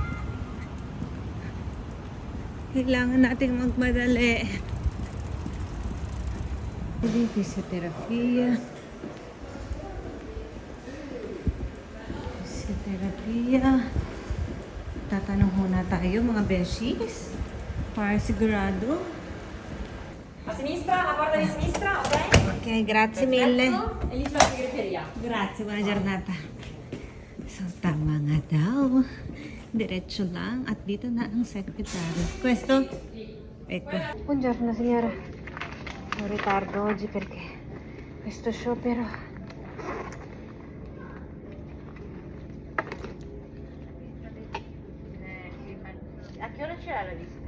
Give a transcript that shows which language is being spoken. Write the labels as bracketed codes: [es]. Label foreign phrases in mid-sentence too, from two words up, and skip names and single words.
[tl] Kailangan nating magmadali. [it] Fisioterapia. [tl] Tatanong muna tayo mga beshies. Para sigurado. [it] A sinistra, la porta di sinistra, ok? Okay, grazie mille. E lì c'è la segreteria. Grazie, buona giornata. [tl] So, tama nga daw. Diretso lang at dito na ang secretary. [it] Questo? Ecco. Buongiorno signora. Ho ritardo oggi perché questo sciopero. A che ora c'era la visita?